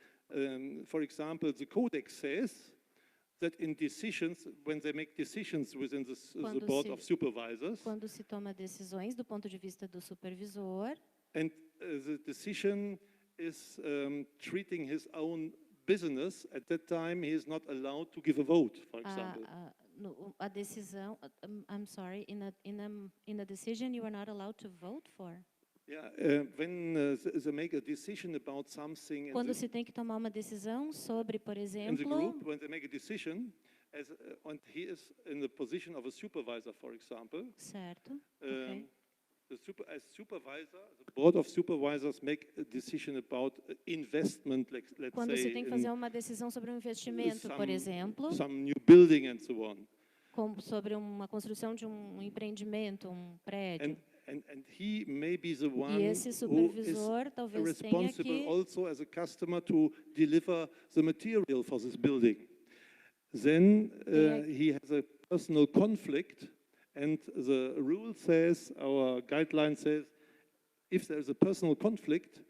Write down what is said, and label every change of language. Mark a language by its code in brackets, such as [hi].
[en] And for example, the Codex says that in decisions, when they make decisions within the board of supervisors, [pt] quando se toma decisões do ponto de vista do supervisor, [en] and the decision is treating his own business, at that time he is not allowed to give a vote, for example. [pt] A decisão, [en] I'm sorry, in a decision you are not allowed to vote for. Yeah, when they make a decision about something, [pt] quando se tem que tomar uma decisão sobre, por exemplo, [en] in the group, when they make a decision, and he is in the position of a supervisor, for example. [pt] Certo. Okay. [en] As supervisor, the board of supervisors make a decision about investment, let's [pt] quando [en] say, [pt] se tem que fazer uma decisão sobre um investimento, por exemplo, [en] some new building and so on. [pt] Sobre uma construção de um empreendimento, um prédio. [en] And he may be the one [pt] e esse supervisor talvez tenha que [en] also as a customer to deliver the material for this building. Then he has a personal conflict, and the rule says, our guideline says, if there is a personal conflict